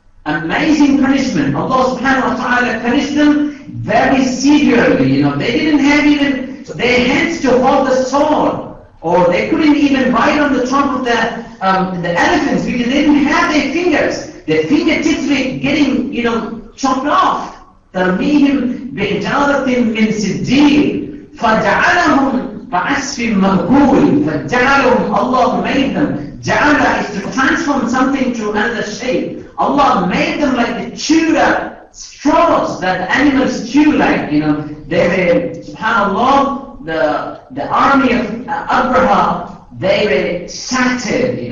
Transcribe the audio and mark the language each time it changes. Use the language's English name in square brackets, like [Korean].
[English] amazing punishment. Allah subhanahu wa ta'ala punished them very severely. They didn't have even their hands to hold the sword, or they couldn't even ride on the top of the elephants because they didn't have their fingers. Their fingertips were getting, chopped off. [Arabic] ترميهم بحجارة من سجيل فجعلهم كعصف مأكول. فجعلهم, [English] Allah made them. Ja'ala is to transform something to another shape. Allah made them like the chewed up straws that animals chew like. They were, subhanAllah, the army of Abraha, they were shattered.